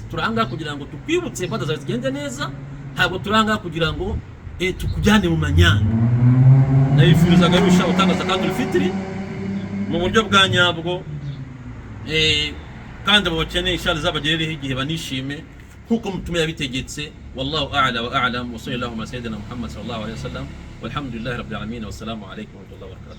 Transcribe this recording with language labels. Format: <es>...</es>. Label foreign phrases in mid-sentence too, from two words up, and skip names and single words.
<rw>Turanga kugira ngo tukwibutse ibada zawe zigende neza, ntabwo turanga kugira ngo tukujyane mu manyanga. Nabifurizaga rusha utanga</rw> <ar>زكاة الفطر</ar> <rw>mu buryo bwa nyabwo, kandi abo bakeneye inshallah zabagerereho igihe banishime nkuko mutume yabitegetse.</rw> <ar>والله أعلى وأعلم وصلى الله على سيدنا محمد صلى الله عليه وسلم والحمد لله رب العالمين والسلام عليكم ورحمة الله وبركاته.</ar>